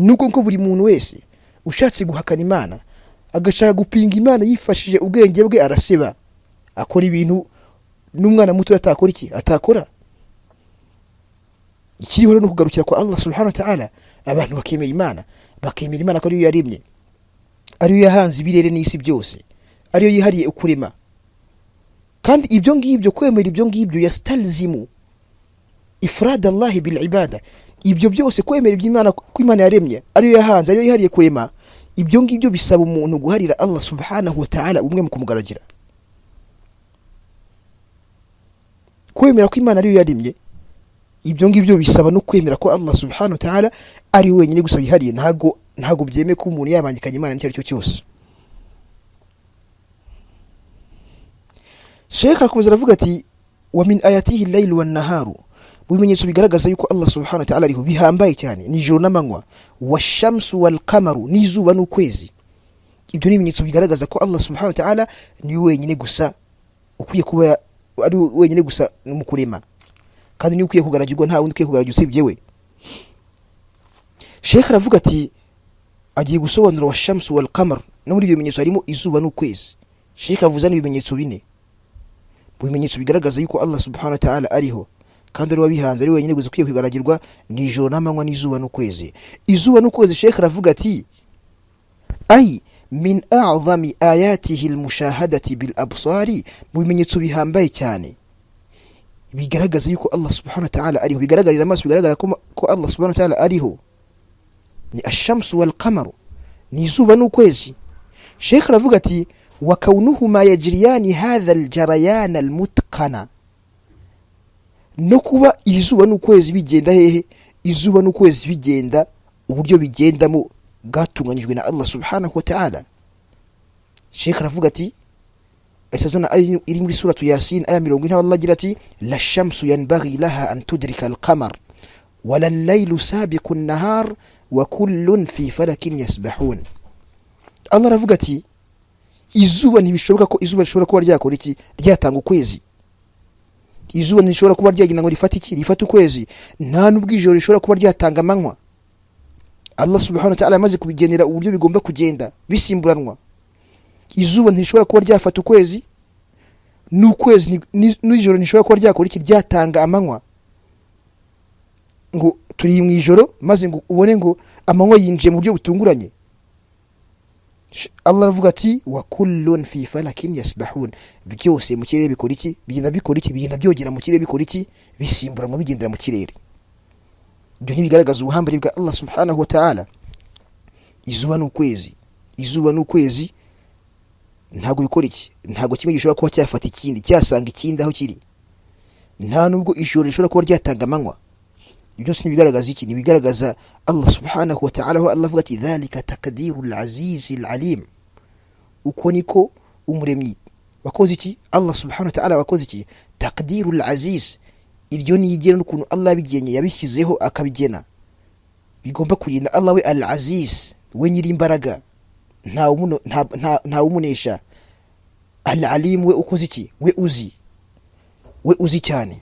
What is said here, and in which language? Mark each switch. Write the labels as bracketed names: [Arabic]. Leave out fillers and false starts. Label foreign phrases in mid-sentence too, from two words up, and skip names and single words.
[Kinyarwanda] nuko ko buri muntu wese ushatse guhakana Imana agashaka gupinga Imana yifashije ubwenge bwe araseba, akora ibintu n'umwana muto atakora iki atakora. Ikiriho no kugarukira kwa [Arabic] الله سبحانه وتعالى, [Kinyarwanda] abantu bakemera Imana ko ariyo yaremye, ariyo yahanze ibirere n'isi byose, ariyo yihariye ukurema. Kandi ibyo ngibyo, kwemera ibyo ngibyo, [Arabic] يستلزم إفراد الله بالعبادة. [Kinyarwanda] Ibyo byose kwemera iby'Imana, ko Imana yaremye, ariyo yahanze, ariyo yihariye kurema, ibyo ngibyo bisaba umuntu guharira [Arabic] الله سبحانه وتعالى [Kinyarwanda] umwe mu kumugaragira. Kwemera ko Imana ariyo yaremye, ibyo ngibyo bisaba no kwemera ko [Arabic] الله سبحانه وتعالى [Kinyarwanda] ari wenyine gusa yihariye. Ntago byemeye ko umuntu yabangikanye Imana n'icyo aricyo cyose. [Arabic] Sheikh [Kinyarwanda] akomeza aravuga ati [Arabic] ومن آياته الليل والنهار, [Kinyarwanda] bimenyetso bigaragaza yuko [Arabic] الله سبحانه وتعالى [Kinyarwanda] ariho bihambaye cyane ni ijoro n'amanywa, [Arabic] والشمس والقمر, [Kinyarwanda] n'izuba n'ukwezi. Ibyo ni ibimenyetso bigaragaza ko [Arabic] الله سبحانه وتعالى [Kinyarwanda] ni wenyine gusa ukwiye kuba ari wenyine gusa mu kurema, kandi ni ukwiye kugaragirwa, nta wundi ukwiye kugaragirwa usibye we. Sheikh aravuga ati agiye gusobanura [Arabic] والشمس والقمر, [Kinyarwanda] no muri ibyo bimenyetso harimo izuba n'ukwezi. Sheikh avuza n'ibimenyetso bine, bimenyetso bigaragaza yuko [Arabic] الله سبحانه وتعالى [Kinyarwanda] ariho kandi ari wabihanze, ari wenyine gusa ukwiye kugaragirwa, ni ijoro n'amanywa n'izuba n'ukwezi. Izuba n'ukwezi Sheikh aravuga ati [Arabic] أي من أعظم آياته المشاهدة بالأبصار, [Kinyarwanda] bimenyetso bihambaye cyane bigaragaza yuko [Arabic] الله سبحانه وتعالى [Kinyarwanda] ariho, bigaragarira amaso, bigaragara ko [Arabic] الله سبحانه وتعالى [Kinyarwanda] ariho, ni [Arabic] الشمس والقمر, [Kinyarwanda] ni izuba n'ukwezi. Sheikh aravuga ati [Arabic] وكونهما يجريان هذا الجريان المتقن, [Kinyarwanda] no kuba izuba n'ukwezi bigenda hehe, izuba n'ukwezi bigenda uburyo bigendamo bwatunganyijwe na [Arabic] الله سبحانه وتعالى. [Kinyarwanda] Sheikh aravuga ati asazana iri muri suratu Yasin aya 40, Allah agira ati [Arabic] لا الشمس ينبغي لها أن تدرك القمر ولا الليل سابق النهار وكل في فلك يسبحون. [Kinyarwanda] Allah aravuga ati izuba ntibishoboka ko izuba rishobora kuba ryakora iki, ryatanga ukwezi. Izuba ntishobora kuba ryagina ngo rifate iki, rifate ukwezi. Nta nubwo ijoro rishobora kuba ryatanga amanywa. [Arabic] الله سبحانه وتعالى [Kinyarwanda] amaze kubigenera uburyo bigomba kugenda bisimburanwa. Izuba ntishobora kuba ryafata ukwezi, n'ukwezi n'ijoro ntishobora kuba ryakora iki, ryatanga amanywa. Ngo turi mu ijoro maze ngo ubone ngo amanywa yinjiye mu buryo butunguranye. [Arabic] Allah [Kinyarwanda] aravuga ati [Arabic] وكل في فلك يسبحون, [Kinyarwanda] byose mu kirere bikora iki, bigenda byogera mu kirere, bikora iki, bisimburanwa bigendera mu kirere. Ibyo ntibigaragaza ubuhambare bwa [Arabic] الله سبحانه وتعالى. [Kinyarwanda] Izuba n'ukwezi ntago bikora iki, ntago kimwe gishobora kuba cyafata ikindi, cyasanga ikindi aho kiri. Nta nubwo ijoro rishobora kuba ryatanga amanywa. Ibyo byose nibigaragaza iki, nibigaragaza [Arabic] الله سبحانه وتعالى. [Kinyarwanda] Allah avuga ati [Arabic] ذلك تقدير العزيز العليم, [Kinyarwanda] uko niko umuremyi wakoze iki, [Arabic] الله سبحانه وتعالى [Kinyarwanda] wakoze iki, [Arabic] تقدير العزيز. [Kinyarwanda] Iryo ni igena n'ukuntu Allah bigenye, yabishyizeho akabigena, bigomba kurinda Allah we al-aziz, we nyiri imbaraga, nta umunesha. Al-alim, we ukoze iki, we uzi cyane.